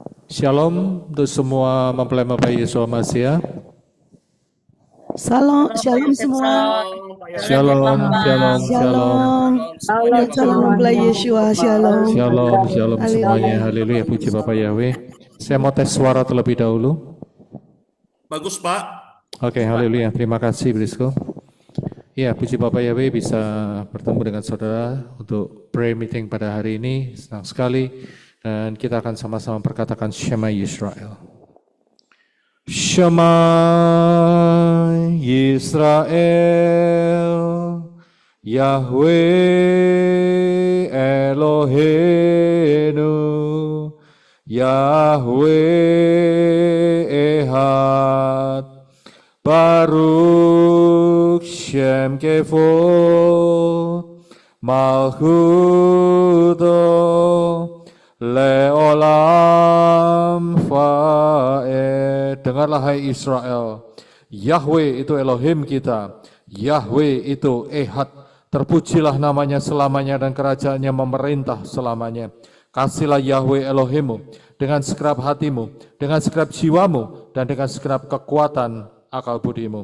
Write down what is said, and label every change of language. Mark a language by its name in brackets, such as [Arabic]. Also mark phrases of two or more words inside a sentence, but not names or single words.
[Indonesian] Shalom untuk semua mempelai-mempelai Yeshua Masih. Shalom semua. Shalom. Shalom mempelai Yeshua. Shalom. Shalom semuanya. Haleluya, puji Bapak Yahweh. Saya mau tes suara terlebih dahulu. Bagus, Pak. Oke, haleluya. Terima kasih, Brisco. Ya, puji Bapak Yahweh bisa bertemu dengan saudara untuk [English] prayer meeting [Indonesian] pada hari ini. Senang sekali. Dan kita akan sama-sama berkatakan [Hebrew] שמע ישראל. שמע ישראל, יהוה אלהינו, יהוה אחד, ברוך שם כבוד, מלכותו לעולם ועד. [Indonesian] Dengarlah hai Israel, Yahweh itu Elohim kita, Yahweh itu Ehad, terpujilah namanya selamanya dan kerajaannya memerintah selamanya. Kasihlah Yahweh Elohimmu dengan segenap hatimu, dengan segenap jiwamu, dan dengan segenap kekuatan akal budimu.